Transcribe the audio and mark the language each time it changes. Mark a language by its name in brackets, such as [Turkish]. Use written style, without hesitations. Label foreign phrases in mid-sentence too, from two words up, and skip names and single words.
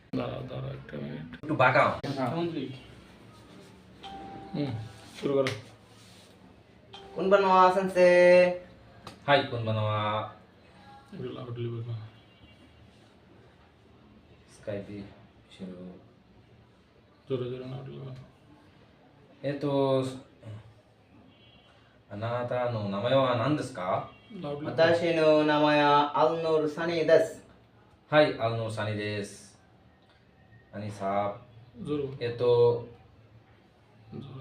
[Bangla] দাঁড়া দাঁড়া একটা মিনিট। একটু বাঁকাও। শুরু করো। [Japanese] こんばんは先生. হাই konbanwa. [Bangla] একটু লাউডলি বলো। স্কাইপে শুরু। জোরে জোরে লাউডলি বলো। [Japanese] あなたの名前は何ですか？ [Bangla] লাউডলি। [Japanese] Watashi no namae wa Alnur Sani desu. はい、アルノサニです。何さ、 [Bangla] জোরে। জোরে।